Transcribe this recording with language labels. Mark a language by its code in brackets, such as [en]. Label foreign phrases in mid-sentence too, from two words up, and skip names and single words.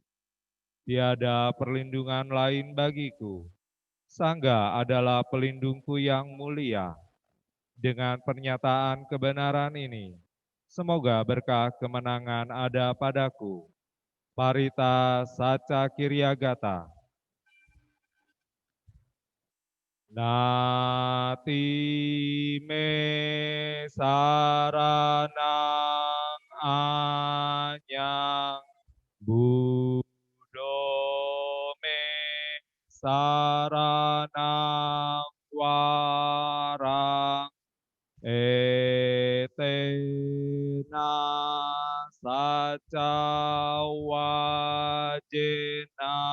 [id] Tiada perlindungan lain bagiku. Sangga adalah pelindungku yang mulia. Dengan pernyataan kebenaran ini, semoga berkah kemenangan ada padaku. [pi] Parita Saca Kiryagata. Nati me saranang anyang Budo me saranang warang etena saca wajena